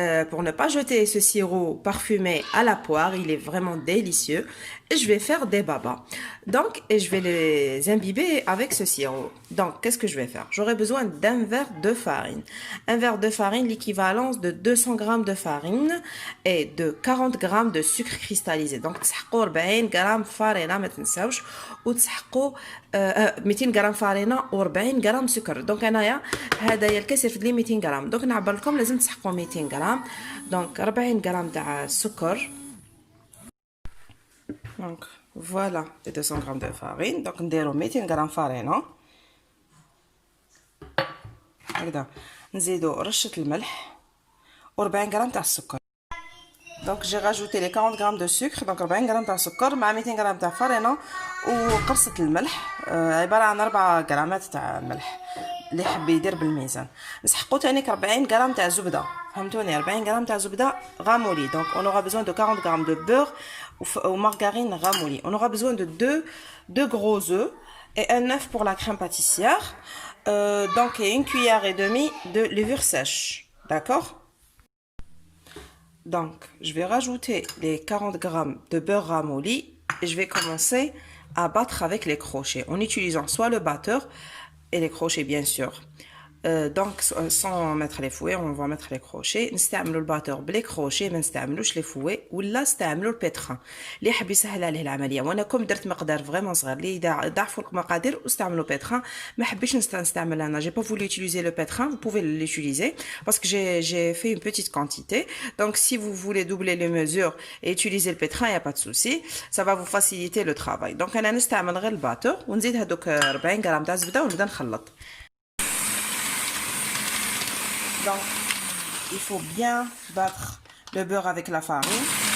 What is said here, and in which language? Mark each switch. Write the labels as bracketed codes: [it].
[fr] Pour ne pas jeter ce sirop parfumé à la poire, il est vraiment délicieux. Et je vais faire des babas. Et je vais les imbiber avec ce sirop. Qu'est-ce que je vais faire? J'aurai besoin d'un verre de farine. Un verre de farine, l'équivalence de 200 grammes de farine et de 40 grammes de sucre cristallisé. [ar] تسحقوا 40 غرام farine, ما تنساوش وتسحقوا 200 غرام farine و40 غرام سكر. انايا هذايا الكاس يرفد لي 200 غرام. نعبر لكم لازم تسحقوا 200 غرام. 40 غرام تاع السكر. [fr] Voilà les 200 grammes de farine. [ar] نديرو 200 غرام farine هكذا. نزيدو رشة الملح و40 غرام تاع السكر. [fr] J'ai rajouté les 40 grammes de sucre, [ar] 40 grammes تاع السكر مع 200 غرام تاع farine وقرصة الملح عبارة عن 4 غرامات تاع الملح اللي حب يدير بالميزان. نسحقو تاني 40 غرام تاع زبدة، فهمتوني؟ 40 غرام تاع زبدة غامولي. [fr] On aura besoin de 40 grammes de beurre ou margarine ramolli. On aura besoin de deux gros œufs et un œuf pour la crème pâtissière. Et une cuillère et demie de levure sèche. D'accord? Je vais rajouter les 40 grammes de beurre ramolli et je vais commencer à battre avec les crochets en utilisant soit le batteur et les crochets bien sûr. Sans mettre les fouets, on va mettre les crochets. [ar] نستعملوا الباتور بلي كروشي، ما نستعملوش لي فوي ولا نستعملوا البيتران اللي يحب يسهل عليه العمليه. وانا كم درت مقدار فريمون صغير اللي ضعفوا المقادير واستعملوا بيتران. ما حبيتش نستعمل انا. [fr] J'ai pas voulu utiliser le pétrin, vous pouvez l'utiliser parce que j'ai fait une petite quantité. Si vous voulez doubler les mesures et utiliser le pétrin, il y a pas de souci, ça va vous faciliter le travail. [ar] انا نستعمل غير الباتور ونزيد هذوك 40 غرام تاع الزبده ونبدا نخلط. [fr] Il faut bien battre le beurre avec la farine.